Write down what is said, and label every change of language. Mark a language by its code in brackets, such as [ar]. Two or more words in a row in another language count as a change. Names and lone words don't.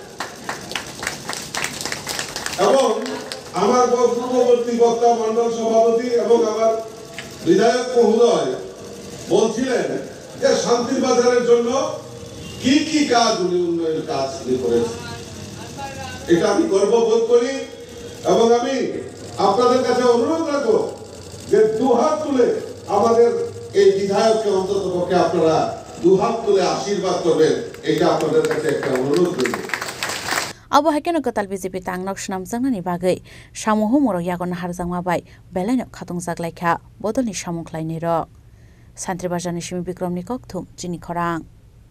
[bn] এবং আমার পূর্ববর্তী বক্তা মণ্ডল সভাপতি এবং আমার বিধায়ক মহোদয় বলছিলেন যে শান্তিবাজারের জন্য কি কি কাজ উনি উন্নয়ন কাজ করেছেন এটা আমি গর্ববোধ করি এবং আমি আপনাদের কাছে অনুরোধ রাখবো যে দুহাত তুলে আমাদের এই বিধায়ককে অন্তত পক্ষে আপনারা দুহাত তুলে আশীর্বাদ করবেন এটা আপনাদের কাছে একটা অনুরোধ করব [trp] Abo hakeno kotal BJP Tangnok Shnamjangnani bagai samuhu moro yagon harjangma bai belaino khatung jaglaikha bodolni samung khlaini ro Santri Bazarni Simi Bikramni Kokthum Chini Khorang